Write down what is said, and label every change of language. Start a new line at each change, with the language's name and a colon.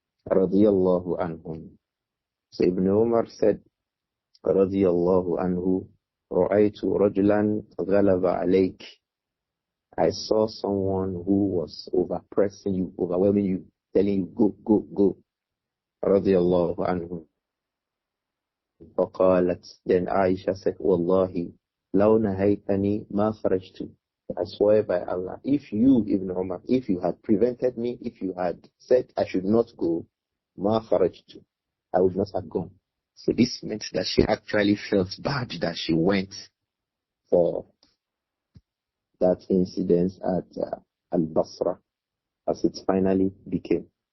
English: Radiyallahu anhum. So Ibn Umar said, Radiyallahu anhu,
Arabic: رَأَيْتُ رَجُلًا غَلَبَ عَلَيْكِ.
English: I saw someone who was overpressing you, overwhelming you, telling you, go, go, go.
Arabic: radiallahu anhu. فقالت,
English: then Aisha said,
Arabic: Wallahi, لو نهيتني ما خرجت.
English: I swear by Allah, if you, Ibn Umar, if you had prevented me, if you had said I should not go,
Arabic: ما خرجت,
English: I would not have gone. So this meant that she actually felt bad that she went for that incident at Al-Basra, as it finally became.